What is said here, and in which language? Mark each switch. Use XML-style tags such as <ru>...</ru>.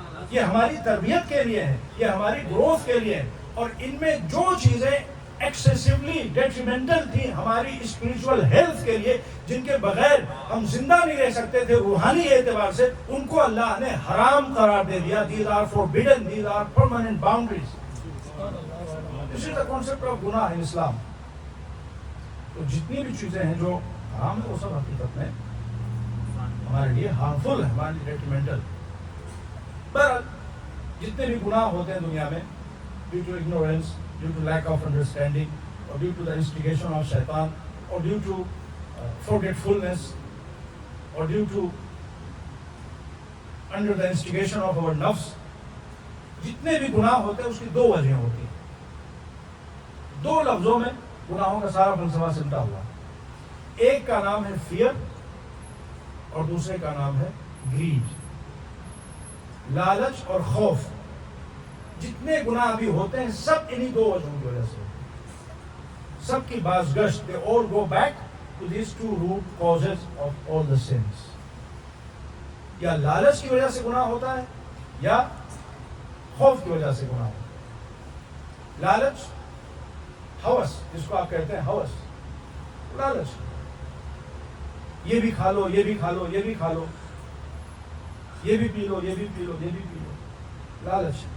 <ur>یہ ہماری تربیت کے لیے ہے، یہ ہماری گروتھ کے لیے ہے، اور ان میں جو چیزیں</ur> <en>excessively detrimental</en> <ur>تھی ہماری</ur> <en>spiritual health</en> <ur>کے لیے، جن کے بغیر ہم زندہ نہیں رہ سکتے تھے روحانی اعتبار سے، ان کو اللہ نے حرام قرار دے دیا.</ur> <en>These are forbidden, these are permanent boundaries. This is the concept of گناہ in Islam.</en> <ur>تو جتنی بھی چیزیں ہیں جو حرام ہیں وہ سب حقیقت میں ہمارے لیے ہارمفل ہے، ہمارے لیے ڈیٹریمنٹل. بہرحال جتنے بھی گناہ ہوتے ہیں دنیا میں،</ur> <en>due to ignorance, due to lack of understanding, or due to the instigation of shaitan, or due to forgetfulness, or due to under the instigation of our nafs,</en> <ur>جتنے بھی گناہ ہوتے ہیں اس کی دو وجہیں ہوتی ہیں. دو لفظوں میں گناہوں کا سارا فلسفہ سمٹا ہوا. ایک کا نام ہے فیئر اور دوسرے کا نام ہے گریڈ، لالچ اور خوف. جتنے گناہ بھی ہوتے ہیں سب انہی دو وجہوں کی وجہ سے ہوتے ہیں. سب کی باز گشت</ur> <en>they all go back to these two root causes of all the sins.</en> <ur>یا لالچ کی وجہ سے گناہ ہوتا ہے یا خوف کی وجہ سے گناہ ہوتا ہے. لالچ، ہوس، جس کو آپ کہتے ہیں ہوس، لالچ، یہ بھی کھا لو، یہ بھی کھا لو، یہ بھی کھا لو، یہ بھی پی لو، یہ بھی پی لو، یہ بھی پی لو، لالچ.</ur>